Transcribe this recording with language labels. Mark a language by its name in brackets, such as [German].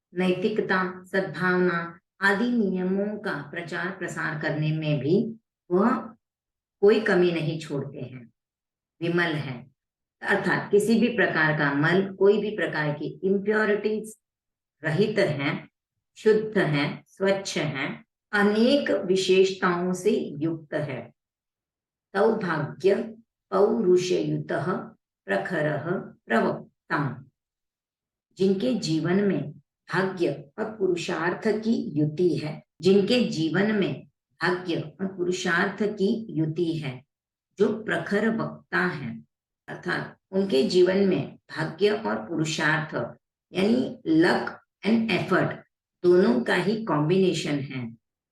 [Hindi] नैतिकता, सद्भावना आदि नियमों का प्रचार प्रसार करने में भी वह कोई कमी नहीं छोड़ते हैं। विमल है अर्थात किसी भी प्रकार का मल, कोई भी प्रकार की इम्प्योरिटीज रहित हैं, शुद्ध हैं, स्वच्छ हैं, अनेक विशेषताओं से युक्त है। [Sanskrit] सौभाग्य पौरुषयुतः प्रखरः प्रवक्ता। [Hindi] जिनके जीवन में भाग्य और पुरुषार्थ की युति है, जिनके जीवन में भाग्य और पुरुषार्थ की युति है, जो प्रखर वक्ता है, अर्थात उनके जीवन में भाग्य और पुरुषार्थ यानी [English] luck and effort [Hindi] दोनों का ही कॉम्बिनेशन है।